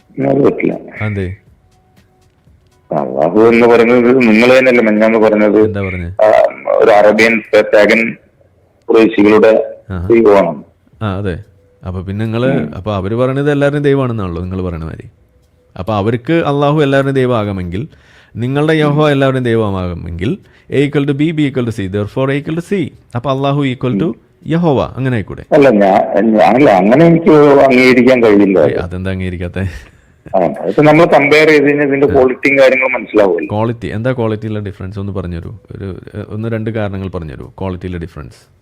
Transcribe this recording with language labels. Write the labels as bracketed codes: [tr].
[ml] അത് പറ്റില്ല. അതെ, അള്ളാഹു എന്ന് പറയുന്നത് നിങ്ങൾ തന്നെയല്ലേ മെഞ്ഞാന്ന് പറഞ്ഞത്? എന്താ പറഞ്ഞത്? ഒരു അറബിയൻ പാഗൻ കുറേശികളുടെ ദൈവമാണ്. അതെ. അപ്പൊ പിന്നെ അപ്പൊ അവര് പറയണത് എല്ലാവരുടെയും ദൈവമാണെന്നാണല്ലോ നിങ്ങൾ പറയണ മാതിരി. അപ്പോൾ അവർക്ക് അള്ളാഹു എല്ലാവരുടെയും ദൈവമാകാമെങ്കിൽ, [en] നിങ്ങളുടെ യഹോവ എല്ലാവരുടെയും ദൈവമാകാമെങ്കിൽ A equal to B, B equal to C, therefore A equal to C. [ml] അപ്പോൾ അള്ളാഹു ഈക്വൽ ടു യഹോവ, അങ്ങനെ ആയിക്കൂടെ? അല്ല, അങ്ങനെ എനിക്ക് അംഗീകരിക്കാൻ കഴിയില്ല. അതെന്താ അംഗീകരിക്കാത്ത? നമ്മൾ കമ്പയർ ചെയ്ത് ഇതിന്റെ ക്വാളിറ്റിയും കാര്യങ്ങളും മനസ്സിലാവും. ക്വാളിറ്റി എന്താ? ക്വാളിറ്റിയിലെ ഡിഫറൻസ് ഒന്ന് പറഞ്ഞുതരൂ. ഒന്ന് രണ്ട് കാരണങ്ങൾ പറഞ്ഞുതരൂ ക്വാളിറ്റിയിലെ ഡിഫറൻസ്.